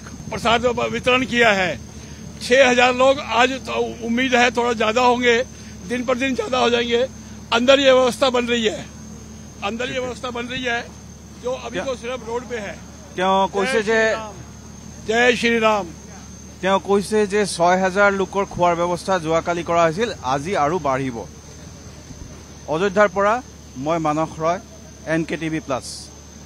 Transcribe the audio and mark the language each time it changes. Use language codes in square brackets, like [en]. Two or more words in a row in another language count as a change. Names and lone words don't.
[hi] प्रसाद वितरण किया है। 6000 लोग आज तो उम्मीद है थोड़ा ज्यादा होंगे, दिन पर दिन ज्यादा हो जाएंगे। अंदर ये व्यवस्था बन रही है, अंदर ये व्यवस्था बन रही है जो अभी तो सिर्फ रोड पे है। जय श्री राम। [as] তেওঁ কৈছে যে 6000 লোকৰ খোৱাৰ ব্যৱস্থা যোৱাকালি কৰা হৈছিল, আজি আৰু বাঢ়িব। অযোধ্যাৰ পৰা মই মানস ৰয়, NKTV+।